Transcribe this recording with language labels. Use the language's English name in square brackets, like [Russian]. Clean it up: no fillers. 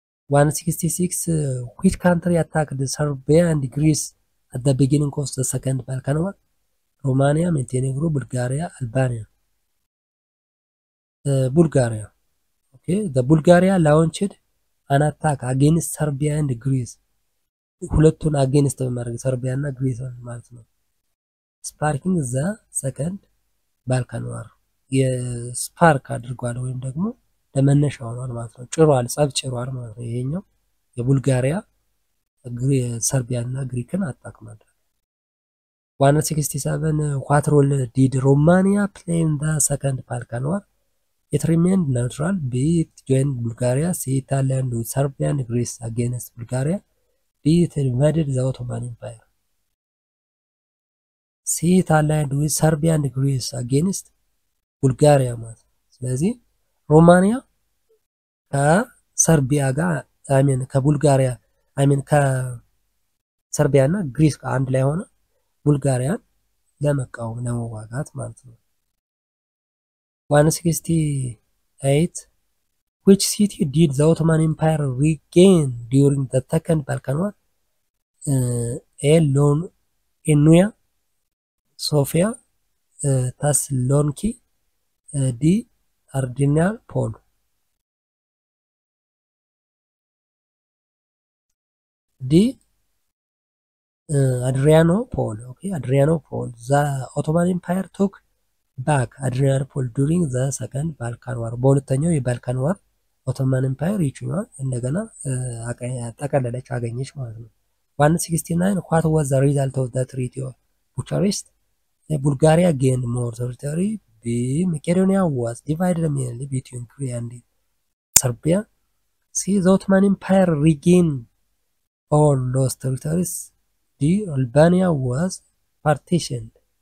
[English] 166 which country attacked Serbia and Greece at the beginning of the Second Balkan War? Romania, Montenegro, Bulgaria, Albania. Bulgaria. Okay, the Bulgaria launched an attack against Serbia and Greece. [Amharic] ሁለቱን against በማድረግ Serbia እና Greece ማለት ነው. [English] Sparking the Second Balkan War. [Amharic] የስፓርክ አድርጓል ወይም ደግሞ ለመነሻ ሆኗል ማለት ነው። ጭሯል፣ ጸብ ጭሯል ማለት ነው። ይሄኛው የቡልጋሪያ ሰርቢያ እና ግሪክን አታክ ማድረግ። 167 [English] what role did Romania play in the Second Balkan War? It remained neutral. B. It joined Bulgaria. C. It allied with Serbia and Greece against Bulgaria. D. It invaded the Ottoman Empire. [Amharic] C. [English] It allied with Serbia and Greece against Bulgaria [Amharic] ማለት ነው። ስለዚህ ሮማኒያ ከሰርቢያ ጋር ከቡልጋሪያ ከሰርቢያ እና ግሪስ ጋር አንድ ላይ ሆነ ቡልጋሪያን ለመቃወም ለመዋጋት ማለት ነው። 168 [English] which city did the Ottoman Empire regain during the Second Balkan War? A. Ioannina, Sofia, Thessaloniki, D. Adrianople. D. Adrianople. Okay, Adrianople. The Ottoman Empire took back Adrianople during the Second Balkan War. [Amharic] በሁለተኛው የባልካን ዋር ኦቶማን ኤምፓየር ይችላል እንደገና ጠቀለለች አገኘች ማለት ነው። 169 [English] what was the result of the Treaty of Bucharest? Bulgaria gained more territory. B. Macedonia was divided mainly between Greece and Serbia. C. The Ottoman Empire regained all lost territories. D. Albania was partitioned.